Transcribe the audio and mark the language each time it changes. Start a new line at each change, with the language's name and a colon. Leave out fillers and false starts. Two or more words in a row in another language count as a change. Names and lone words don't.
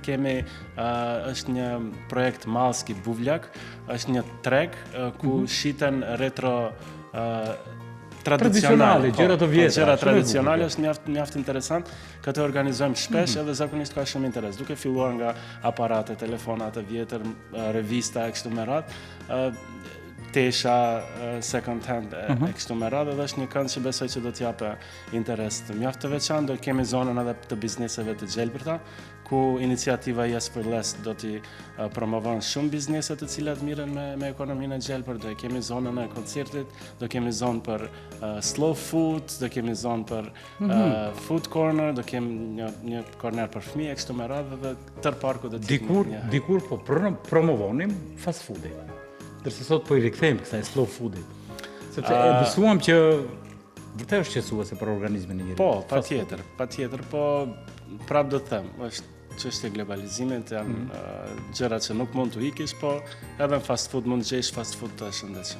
Albanian: Është një projekt Malski Buvljak, është një treg ku shiten retro tradicionale, gjëra të vjetra. Gjëra tradicionale është mjaft interesant. Këtë organizojmë shpesh edhe zakonisht ka shumë interes. Duke filluar nga aparate, telefonat e vjetër, revista e kështu me radhë, tesha,
English: second hand
Albanian: e kështu me radhë, dhe është një kënd që besoj që do t'jape interes të mjaft të veçantë. Do kemi zonën edhe të bizneseve të gjelbërta, ku iniciativa Yes for Less do t'i promovon shumë biznese të cilat miren me ekonominë e gjelbër. Do kemi zonën e koncertit, do kemi zonë për
English: slow food,
Albanian: do kemi zonë për
English: food corner,
Albanian: do kemi një corner për fëmijë e kështu me radhë, dhe tërë parku do t'i dikur po promovonim
English: fast foodin.
Albanian: Dërse sot po i rikthejmë kësaj
English: slow foodit.
Albanian: Sepse e besuam që vërtet është qetësuese për organizmin e njerit. Po, patjetër, po prap do të them, është çështja e globalizimit, janë gjëra që nuk mund t'u ikish, po edhe në
English: fast food
Albanian: mund të gjesh
English: fast food
Albanian: të shëndetshëm.